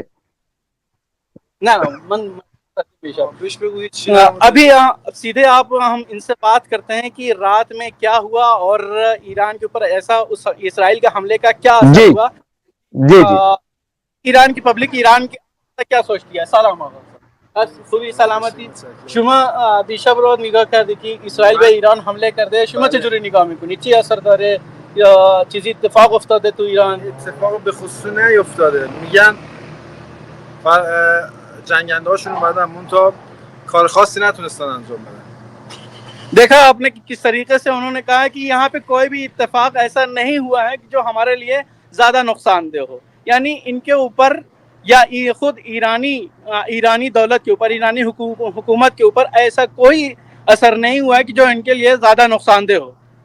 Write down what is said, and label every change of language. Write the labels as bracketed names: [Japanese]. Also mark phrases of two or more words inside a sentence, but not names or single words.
[Hindi] ना अभी सीधे आप हम इनसे बात करते हैं कि रात में क्या हुआ और ईरान के ऊपर ऐसा उस इसराइल के हमले का क्या असर जी, हुआ। जी, जी, ईरान की पब्लिक ईरान के क्या सोचती है? [Persian] सलाम خوبی سلامتی شما دیشب رو نگاه کردی که اسرائیل به ایران حمله کرده، شما چجوری نگاه میکنی؟ چی اثر داره یا چیزی اتفاق افتاده تو ایران؟ اتفاق به خصوص نیفتاده. میگن جنگنده هاشون اومدن منتها کار خاصی نتونستن انجام بدن. [Hindi] देखा आपने कि किस तरीके से उन्होंने कहा कि यहाँ पे कोई भी इत्तेफाक ऐसा नहीं हुआ है जो हमारे लिए ज़्यादा नुकसानदेह हो। यानी इनके ऊपर या खुद ईरानी दौलत के ऊपर, ईरानी हुकूमत के ऊपर ऐसा कोई असर नहीं हुआ है कि जो इनके लिए ज़्यादा नुकसानदेह हो।